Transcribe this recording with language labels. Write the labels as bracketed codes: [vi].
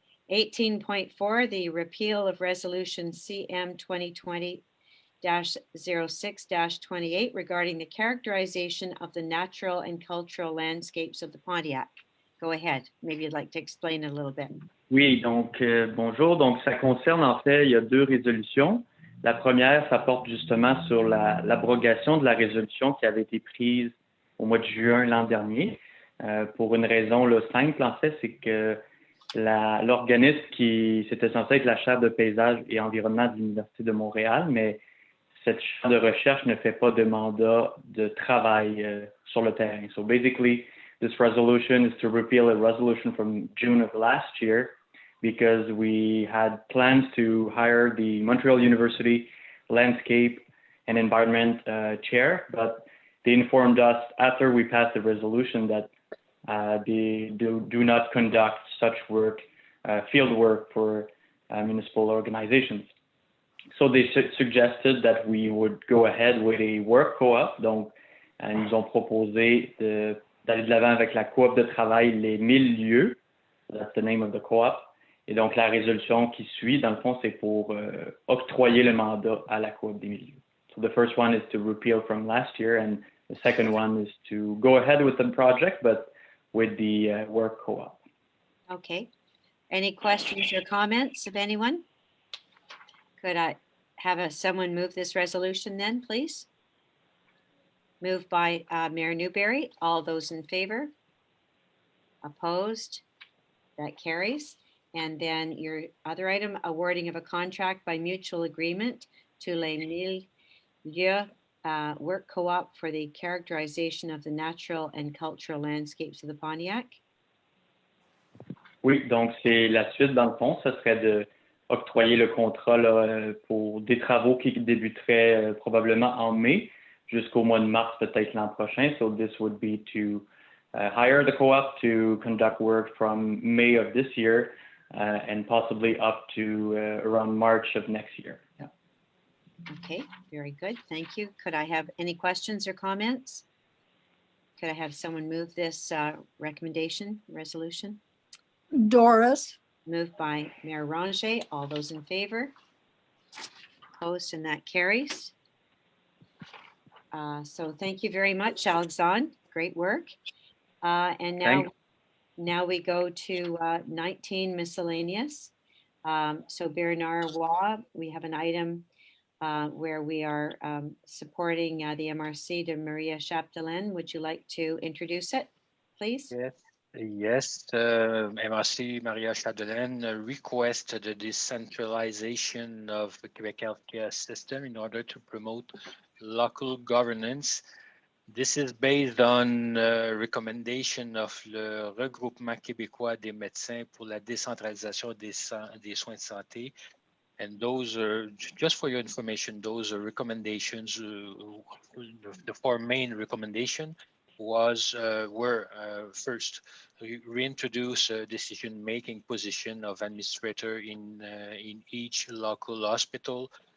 [en] 18.4, the repeal of resolution CM 2020-06-28 regarding the characterization of the natural and cultural landscapes of the Pontiac. Go ahead. Maybe you'd like to explain it a little bit. [fr] Oui, donc bonjour. Donc ça concerne en fait, il y a deux résolutions. La première, ça porte justement sur l'abrogation de la résolution qui avait été prise au mois de juin l'an dernier. Pour une raison là, simple, en fait, c'est que l'organisme qui c'était censé être la chaire de paysage et environnement de l'Université de Montréal, mais cette chaire de recherche ne fait pas de mandat de travail sur le terrain. [en] So basically, this resolution is to repeal a resolution from June of last year because we had plans to hire the Montreal University Landscape and Environment chair, but they informed us after we passed the resolution that they do not conduct such work, field work for municipal organizations. So they suggested that we would go ahead with a work co-op. [fr] Donc, ils nous ont proposé d'aller de l'avant avec la coop de travail Les 1000 lieux. [en] That's the name of the co-op. [fr] Et donc, la résolution qui suit, dans le fond, c'est pour octroyer le mandat à la coop des 1000 lieux. [en] So the first one is to repeal from last year, and the second one is to go ahead with the project, but with the work co-op. Okay. Any questions or comments of anyone? Could I have someone move this resolution then, please? Moved by Mayor Newberry. All those in favor? Opposed? That carries. And then your other item, awarding of a contract by mutual agreement to Les 1000 Lieux work co-op for the characterization of the natural and cultural landscapes of the Pontiac. [fr] Oui, donc c'est la suite dans le fond, ce serait de octroyer le contrat là, pour des travaux qui débuteraient probablement en mai jusqu'au mois de mars peut-être l'an prochain. [en] So this would be to hire the co-op to conduct work from May of this year and possibly up to around March of next year. Yeah. Okay, very good. Thank you. Could I have any questions or comments? Could I have someone move this resolution? Doris, Moved by Mayor Ranger. All those in favor? Opposed, and that carries. So thank you very much, Alexandre. Great work. And now we go to 19 miscellaneous. So Bernard Waugh, we have an item where we are supporting the MRC de Maria Chapdelaine. Would you like to introduce it, please? Yes, MRC Maria Chapdelaine request the decentralization of the Quebec healthcare system in order to promote local governance. This is based on recommendation of le Regroupement québécois des médecins pour la décentralisation des soins de santé. And those are, just for your information, those are recommendations. The four main recommendations were first, reintroduce a decision-making position of administrator in each local hospital.